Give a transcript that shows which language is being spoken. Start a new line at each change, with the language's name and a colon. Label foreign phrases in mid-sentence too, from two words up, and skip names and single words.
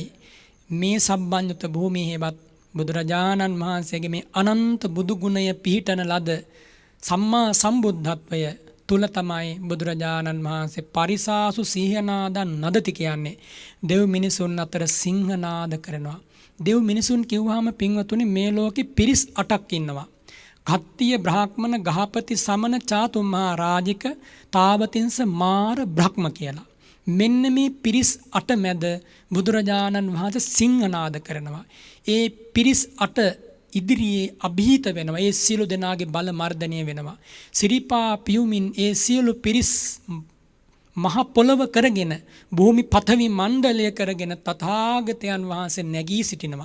Sinhala: මේ සබ්බඤුත භූමියේවත් බුදුරජාණන් වහන්සේගේ මේ අනන්ත බුදු ගුණය පිහිටන ලද සම්මා සම්බුද්ධත්වය තුල තමයි බුදුරජාණන් වහන්සේ
Pali: පරිසාසු සිංහනාදන් නදති
Sinhala: කියන්නේ. දෙව් මිනිසුන් අතර සිංහනාද කරනවා. දෙව් මිනිසුන් කිව්වහම පින්වතුනි මේ ලෝකෙ පිරිස් 8ක් ඉන්නවා. කත්තිය බ්‍රාහ්මණ ගහපති සමන චාතුම්මහා රාජික තාවතින්ස මාර බ්‍රහ්ම කියලා. මෙන්න මේ පිරිස් 8 මැද බුදුරජාණන් වහන්සේ සිංහනාද කරනවා. ඒ පිරිස් 8 ඉදිරියේ අභීත වෙනවා. ඒ සියලු දෙනාගේ බල මර්ධනය වෙනවා. සිරිපා පියුමින් ඒ සියලු පිරිස් මහ පොළව කරගෙන භූමි පතවි මණ්ඩලය කරගෙන තථාගතයන් වහන්සේ නැගී සිටිනවා.